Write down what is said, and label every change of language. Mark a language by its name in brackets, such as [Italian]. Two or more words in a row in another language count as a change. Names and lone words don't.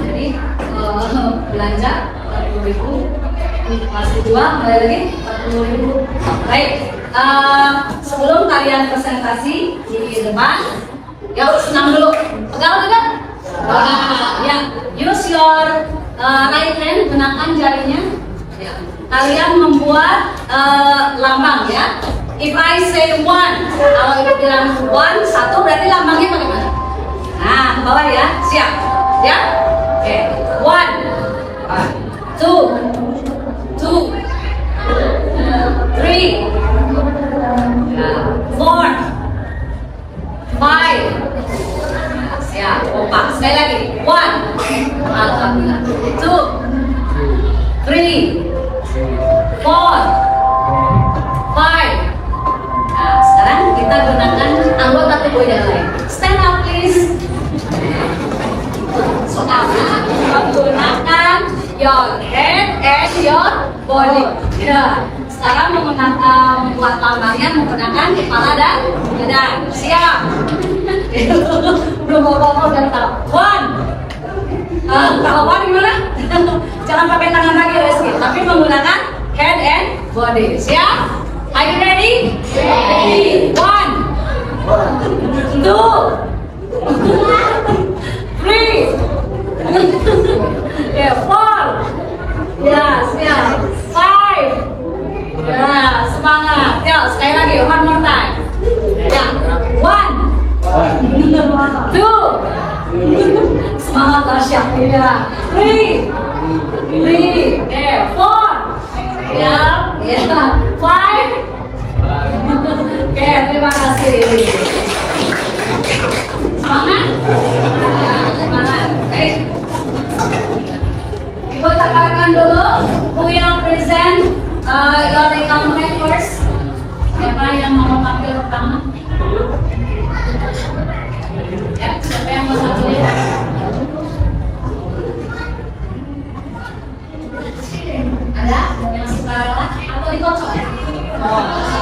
[Indonesian] Jadi belanja 40.000, masih jual mulai lagi 40.000. Baik, sebelum kalian presentasi di depan, ya senang dulu. Pegang. Ya, [English] use your right hand, [Indonesian] gunakan jarinya. Ya. Kalian membuat lambang ya. [English] If I say one, [Indonesian] kalau ibu bilang one, satu berarti lambangnya bagaimana? Nah, ke bawah ya, siap? Ya? Oke, [English] one, two, three, four, five. [Indonesian] Siap, kompak. Sekali lagi, [English] one, alhamdulillah, two, three, four, five. [Indonesian] Nah, sekarang kita gunakan anggota tubuh yang lain. [English] Stand up please. [Indonesian] Sekarang menggunakan [English] your head and your body. [Indonesian] Ya. Sekarang menggunakan membuat lambangnya menggunakan kepala dan badan. Siap. Belum bawa dan tahu. One. Kalau one gimana? Jangan pakai tangan lagi Reski, tapi menggunakan [English] head and body. [Indonesian] Siap? [English] Are you ready? Ready. One, two, three, yeah, four, [Indonesian] ya, siap, five, ya, semangat, ya, sekali lagi, [English] one more time, ya, one, two, [Indonesian] semangat Tasya, ya, [English] three, four, ya, five. [Indonesian] Oke, terima kasih. Semangat? Semangat. Baik. Ibu tekankan dulu. [English] Who will present your account first? [Indonesian] Siapa yang mau tampil pertama? Ya, siapa yang mau tampil? Ada yang suka atau dikocok?